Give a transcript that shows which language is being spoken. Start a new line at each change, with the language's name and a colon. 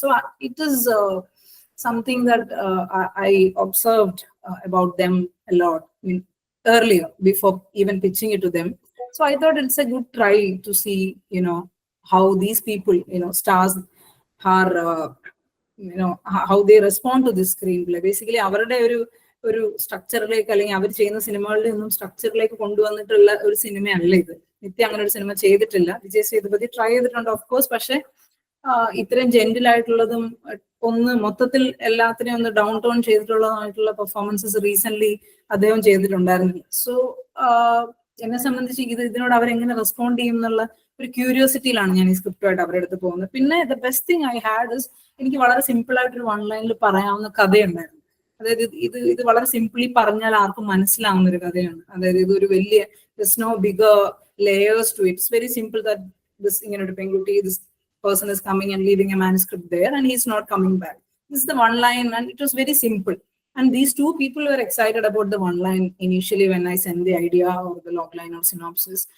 English: So it is something that I observed about them a lot, earlier, before even pitching it to them. So I thought it's a good try to see, how these people, stars are, how they respond to this screenplay.
Malayalam: Basically, ഒരു സ്ട്രക്ചറിലേക്ക്, അല്ലെങ്കിൽ അവർ ചെയ്യുന്ന സിനിമകളുടെ ഒന്നും സ്ട്രക്ചറിലേക്ക് കൊണ്ടുവന്നിട്ടുള്ള ഒരു സിനിമയല്ല ഇത്. നിത്യ അങ്ങനെ ഒരു സിനിമ ചെയ്തിട്ടില്ല. വിജയ് സേതുപതി ട്രൈ ചെയ്തിട്ടുണ്ട്, ഓഫ് കോഴ്സ്. പക്ഷെ ഇത്രയും ജെന്റിൽ ആയിട്ടുള്ളതും ഒന്ന് മൊത്തത്തിൽ എല്ലാത്തിനെയും ഒന്ന് ഡൗൺ ടോൺ ചെയ്തിട്ടുള്ളതായിട്ടുള്ള പെർഫോമൻസസ് റീസെന്റ് അദ്ദേഹം ചെയ്തിട്ടുണ്ടായിരുന്നില്ല. സോ എന്നെ സംബന്ധിച്ച് ഇതിനോട് അവരെങ്ങനെ റെസ്പോണ്ട് ചെയ്യും എന്നുള്ള ഒരു ക്യൂരിയോസിറ്റിയിലാണ് ഞാൻ ഈ സ്ക്രിപ്റ്റുമായിട്ട് അവരുടെ അടുത്ത് പോകുന്നത്. പിന്നെ
English: the best thing I had is,
Malayalam: എനിക്ക് വളരെ സിമ്പിൾ ആയിട്ടൊരു വൺ ലൈനിൽ പറയാവുന്ന കഥയുണ്ടായിരുന്നു. അതായത് ഇത് വളരെ സിംപിളി പറഞ്ഞാൽ ആർക്കും മനസ്സിലാവുന്ന ഒരു കഥയാണ്. അതായത് ഇതൊരു വലിയ
English: No bigger layers to it. It's very simple that this
Malayalam: ഇങ്ങനെ ഒരു പെൺകുട്ടി,
English: This person is coming and leaving a manuscript there and he's not coming back. This is the one line, and it was very simple. And these two people were excited about the one line initially when I sent the idea or the log line or synopsis.